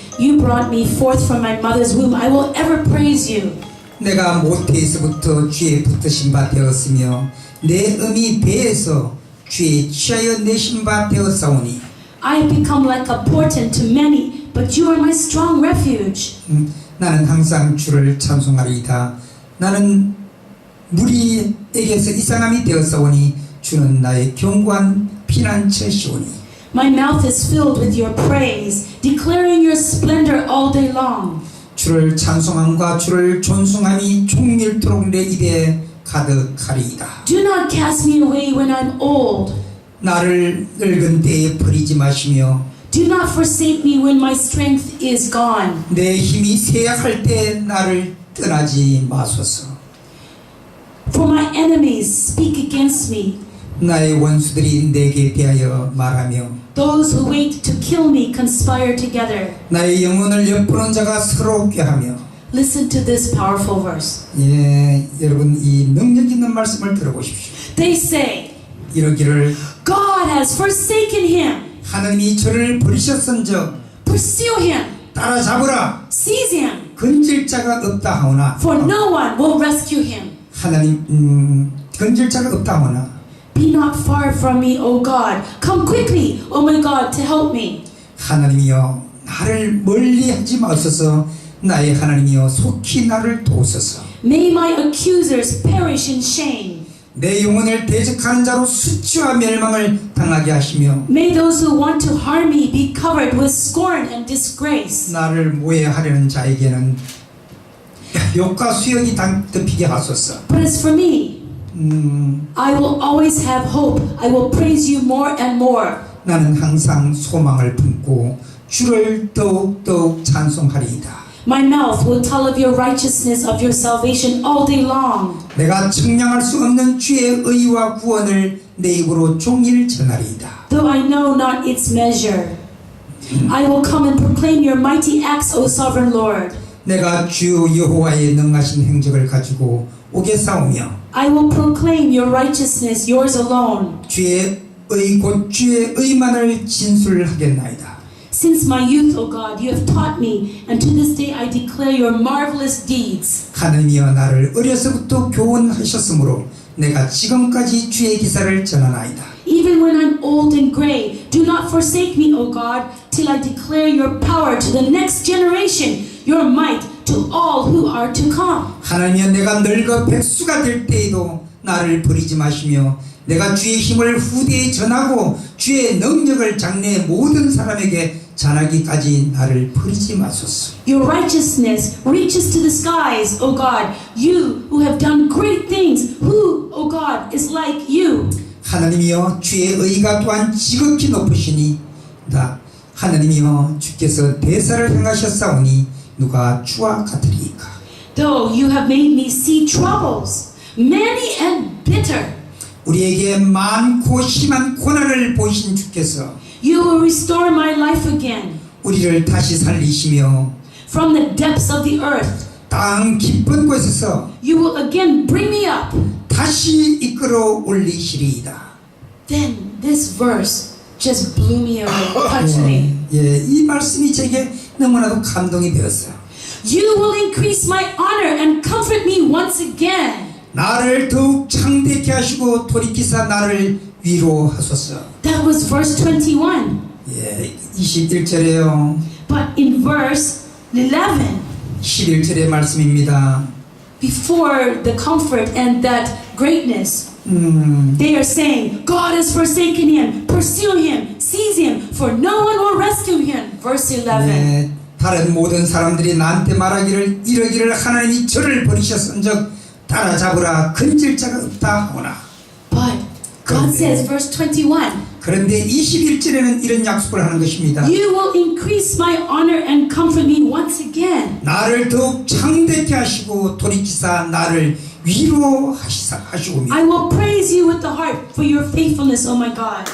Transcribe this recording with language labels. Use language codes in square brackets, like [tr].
[en] You brought me forth from my mother's womb. I will ever praise you. [ko] 내가 모태에서부터 주의 붙드신 바 되었으며 내 어미 배에서 주의 취하여 내신 바 되었사오니 [en] I have become like a portent to many, but you are my strong refuge. [ko] 나는 항상 주를 찬송하리이다. 나는 무리에게서 이상함이 되었사오니 주는 나의 견고한 피난처시오니 [en] My mouth is filled with your praise, declaring your splendor all day long. [ko] 주를 찬송함과 주를 존숭함이 종일토록 내 입에 가득하리이다. [en] Do not cast me away when I'm old. [ko] 나를 늙은 때에 버리지 마시며 [en] Do not forsake me when my strength is gone. [ko] 내 힘이 쇠약할 때 나를 떠나지 마소서. [en] For my enemies speak against me. [ko] 나의 원수들이 내게 대하여 말하며 [en] Those who wait to kill me conspire together. [ko] 나의 영혼을 엿보는 자가 서로 꾀하며. [en] Listen to this powerful verse. [ko] 예, 여러분 이 능력 있는 말씀을 들어보십시오. [en] They say, [ko] 이러기를 [en] God has forsaken him. [ko] 하나님이 저를 버리셨은즉 [en] Pursue him. [ko] 따라잡으라. [en] Seize him. [ko] 건질 자가 없다 하오나. [en] For no one will rescue him. [ko] 하나님 건질 자가 없다 하오나. [en] Be not far from me, O God. Come quickly, O my God, to help me. [ko] 하나님이여 나를 멀리하지 마소서. 나의 하나님이여 속히 나를 도우소서. [en] May my accusers perish in shame. [ko] 내 영혼을 대적하는 자로 수치와 멸망을 당하게 하시며 [en] May those who want to harm me be covered with scorn and disgrace. [ko] 나를 모해하려는 자에게는 욕과 수역이 덮이게 하소서. [en] But as for me, I will always have hope. I will praise you more and more. [ko] 나는 항상 소망을 품고 주를 더욱더욱 찬송하리이다. [en] My mouth will tell of your righteousness, of your salvation all day long. [ko] 내가 측량할 수 없는 주의 의와 구원을 내 입으로 종일 전하리이다. [en] Though I know not its measure, I will come and proclaim your mighty acts, O sovereign Lord. [ko] 내가 주 여호와의 능하신 행적을 가지고 오겠사오며 [en] I will proclaim your righteousness, yours alone. [ko] 주의 곧 주의 의만을 진술하겠나이다. [en] Since my youth, O God, you have taught me, and to this day I declare your marvelous deeds. [ko] 하나님이여 나를 어려서부터 교훈하셨으므로 내가 지금까지 주의 기사를 전하나이다. [en] Even when I'm old and gray, do not forsake me, O God, till I declare your power to the next generation, your might to all who are to come. [ko] 하나님이여 내가 늙어 백수가 될 때에도 나를 버리지 마시며 내가 주의 힘을 후대에 전하고 주의 능력을 장래 모든 사람에게 전하기까지 나를 버리지 마소서. [en] Your righteousness reaches to the skies, O God, you who have done great things. Who, O God, is like you? [ko] 하나님이여 주의 의가 또한 지극히 높으시니다. 하나님이여 주께서 대사를 행하셨사오니 누가 주와 같으리이까. [en] Though you have made me see troubles, many and bitter, [ko] 우리에게 많고 심한 고난을 보이신 주께서 [en] you will restore my life again. [ko] 우리를 다시 살리시며 [en] From the depths of the earth, [ko] 땅 깊은 곳에서 [en] you will again bring me up. [ko] 다시 이끌어 올리시리이다. [en] Then this verse just blew me away, touched me. [ko] 이 말씀이 제게 너무나도 감동이 되었어요. [en] You will increase my honor and comfort me once again. [ko] 나를 더욱 창대케 하시고 돌이키사 나를 위로하소서. [en] That was verse 21. [ko] 21절에요. [en] But in verse 11, [ko] 11절의 말씀입니다. [en] before the comfort and that greatness, they are saying, God has forsaken him, pursue him, seize him, for no one will rescue him. Verse 11. [ko] 다른 모든 사람들이 나한테 말하기를 이러기를 하나님이 저를 버리셨은즉 따라잡으라 건질 자가 없다 하오나. [en] But God says, verse 21, [ko] 그런데 21절에는 이런 약속을 하는 것입니다. [en] you will increase my honor and comfort me once again. [ko] 나를 더욱 창대케 하시고 돌이키사 나를 위로하시오며 [en] I will praise you with the harp for your faithfulness, O my God.